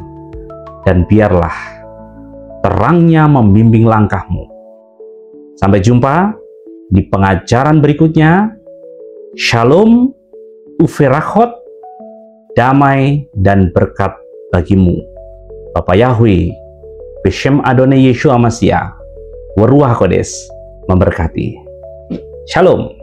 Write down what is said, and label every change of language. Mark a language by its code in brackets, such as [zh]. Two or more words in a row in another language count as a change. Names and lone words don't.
[id] Dan biarlah terangnya membimbing langkahmu. Sampai jumpa di pengajaran berikutnya. [he] Shalom, uverachot, [id] damai dan berkat bagimu. Bapak Yahweh, [he] Beshem Adonai Yeshua Mashiach, Waruah Kodes [id] memberkati. Shalom.